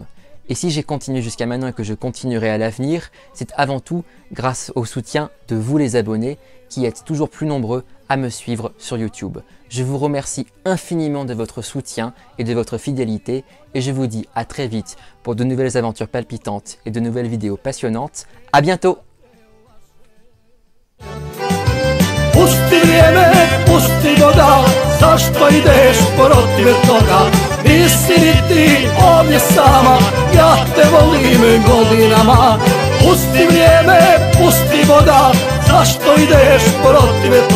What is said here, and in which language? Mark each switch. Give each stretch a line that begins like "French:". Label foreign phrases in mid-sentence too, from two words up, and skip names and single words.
French: Et si j'ai continué jusqu'à maintenant et que je continuerai à l'avenir, c'est avant tout grâce au soutien de vous les abonnés qui êtes toujours plus nombreux à me suivre sur YouTube. Je vous remercie infiniment de votre soutien et de votre fidélité et je vous dis à très vite pour de nouvelles aventures palpitantes et de nouvelles vidéos passionnantes. À bientôt!
Croatian: Pusti vrijeme, pusti voda, zašto ideš protiv toga? Nisi ni ti ovdje sama, ja te volim godinama. Pusti vrijeme, pusti voda, zašto ideš protiv toga?